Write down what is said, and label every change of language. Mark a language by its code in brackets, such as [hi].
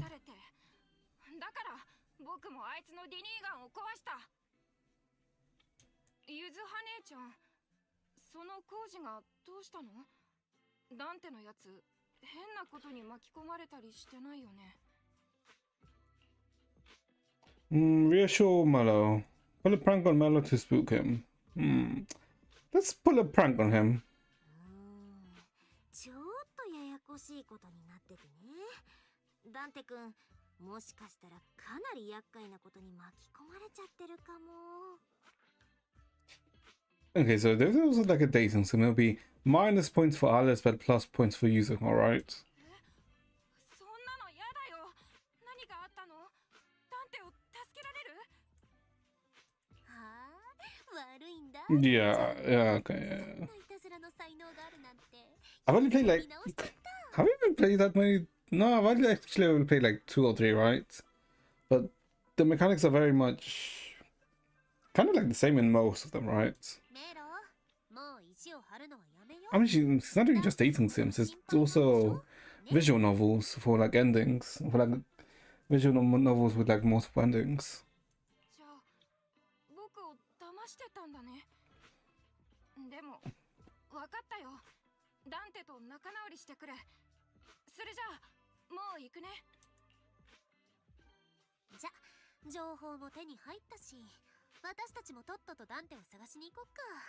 [ja] だから僕もあいつのディニーガンを壊した。ゆずは姉ちゃん、その工事がどうしたの？ダンテのやつ変なことに巻き込まれたりしてないよね。 [en] Reassure Mello. Pull a prank on Mello to spook him. Let's pull a prank on him. [ja] ちょっとややこしいことになっててね。ダンテ君、もしかしたらかなり厄介なことに巻き込まれちゃってるかも。 [en] Okay, so there's also like a dating sim. It'll be minus points for Alice, but plus points for user. All right. [ja] そんなの嫌だよ。何があったの？ダンテを助けられる？はあ、悪いんだ。 [en] Yeah, yeah, okay. [ja] そん [en] Yeah. [ja] ないたずらの才能があるなんて。 [en] I've only played like. [ja] 見直しちゃった。 [en] Have I even played that many? No, I've only actually only played like 2 or 3, right? But the mechanics are very much kind of like the same in most of them, right? [ja] メロ、もう意地を張るのはやめよう。 [en] I mean, it's not even just dating sims, it's also visual novels for like endings, for like visual novels with like multiple endings. [ja] じゃあ僕を騙してたんだね。でも分かったよ。ダンテと仲直りしてくれ。それじゃあもう行くね。じゃ、情報も手に入ったし、私たちもとっととダンテを探しに行こっか。